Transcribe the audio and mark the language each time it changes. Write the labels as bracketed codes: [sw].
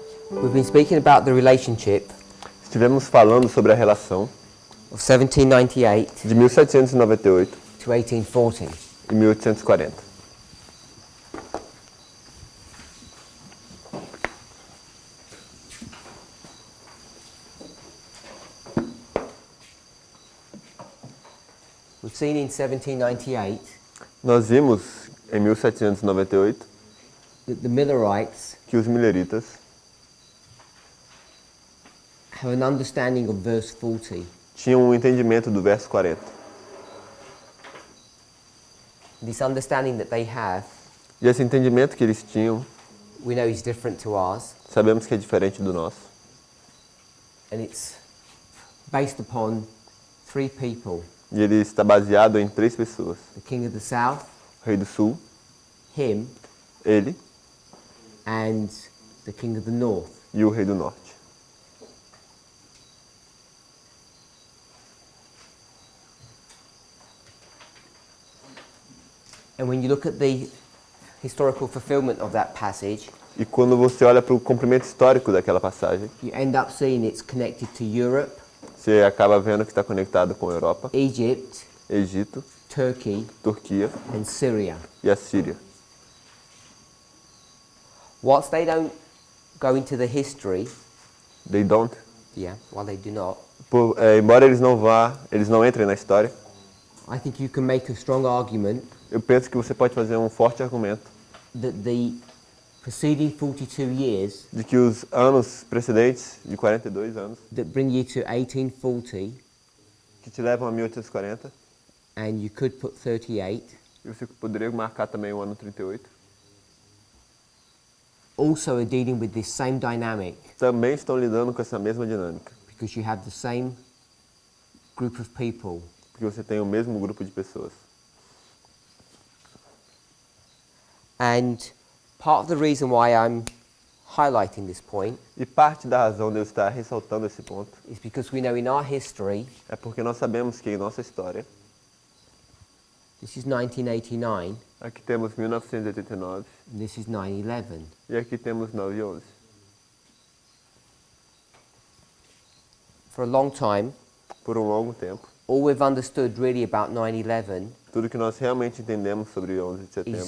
[en] We've been speaking about the relationship [pt] Estivemos falando sobre a relação [en] of 1798 [pt] de 1798 [en] to 1840. [pt] e 1840. [en] We've seen in 1798 [pt] Nós vimos em 1798 [en] that the Millerites [pt] que os mileritas [en] have an understanding of verse 40. [pt] tinham um entendimento do verso 40. [en] This understanding that they have, [pt] E esse entendimento que eles tinham, [en] we know is different to ours, [pt] sabemos que é diferente do nosso. [en] and it's based upon three people: [pt] E ele está baseado em 3 pessoas. [en] the King of the South, [pt] O rei do sul, [en] him, [pt] ele [en] and the King of the North. [pt] e o rei do norte. [en] And when you look at the historical fulfillment of that passage, [pt] E quando você olha para o cumprimento histórico daquela passagem, [en] you end up seeing it's connected to Europe, [pt] você acaba vendo que está conectado com a Europa, [en] Egypt, [pt] Egito, [en] Turkey, [pt] Turquia [en] and Syria. [pt] e a Síria. [en] Whilst they don't go into the history, They don't. while they do not, [pt] Embora eles não entrem na história, [en] I think you can make a strong argument [pt] eu penso que você pode fazer um forte argumento [en] that the preceding 42 years [pt] de que os anos precedentes, de 42 anos, [en] that bring you to 1840, [pt] que te levam a 1840, [en] and you could put 38, [pt] e você poderia marcar também o ano 38, [en] also are dealing with this same dynamic [pt] também estão lidando com essa mesma dinâmica, [en] because you have the same group of people. [pt] porque você tem o mesmo grupo de pessoas. [en] And part of the reason why I'm highlighting this point [pt] E parte da razão de eu estar ressaltando esse ponto [en] is because we know in our history, [pt] é porque nós sabemos que em nossa história, [en] this is 1989, [pt] aqui temos 1989 [en] and this is 9/11. [pt] e aqui temos 9/11. [en] For a long time, [pt] Por um longo tempo, [en] all we've understood really about 9/11 [pt] tudo que nós realmente entendemos sobre 11 de setembro